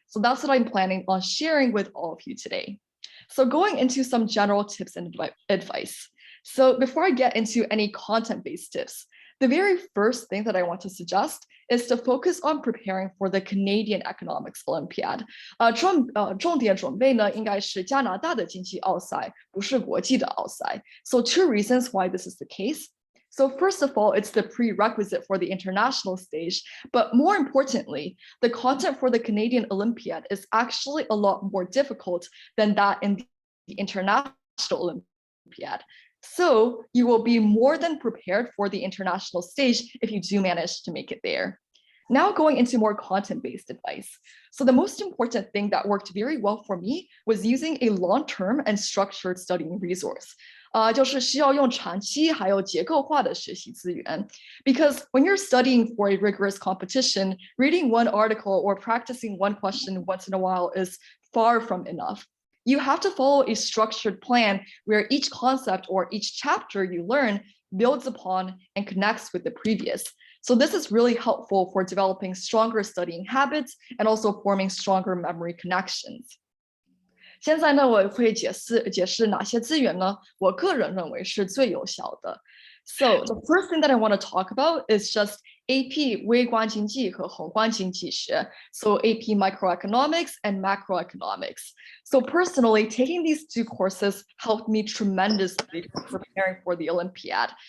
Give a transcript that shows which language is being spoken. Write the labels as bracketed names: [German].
[English] So that's what I'm planning on sharing with all of you today. So going into some general tips and advice. So before I get into any content-based tips, the very first thing that I want to suggest is to focus on preparing for the Canadian Economics Olympiad. [Chinese] 重点准备呢，应该是加拿大的经济奥赛，不是国际的奥赛。 [English] So 2 reasons why this is the case. So first of all, it's the prerequisite for the international stage, but more importantly, the content for the Canadian Olympiad is actually a lot more difficult than that in the International Olympiad. So you will be more than prepared for the international stage if you do manage to make it there. Now going into more content-based advice. So the most important thing that worked very well for me was using a long-term and structured studying resource. [Chinese] 就是需要用长期还有结构化的学习资源. [English] Because when you're studying for a rigorous competition, reading one article or practicing one question once in a while is far from enough. You have to follow a structured plan where each concept or each chapter you learn builds upon and connects with the previous. So this is really helpful for developing stronger studying habits and also forming stronger memory connections. [Chinese] 现在呢，我会解释哪些资源呢？我个人认为是最有效的。 [English] So the first thing that I want to talk about is just AP [Chinese] 微观经济和宏观经济学. [English] So AP microeconomics and macroeconomics. So personally, taking these 2 courses helped me tremendously for preparing for the Olympiad.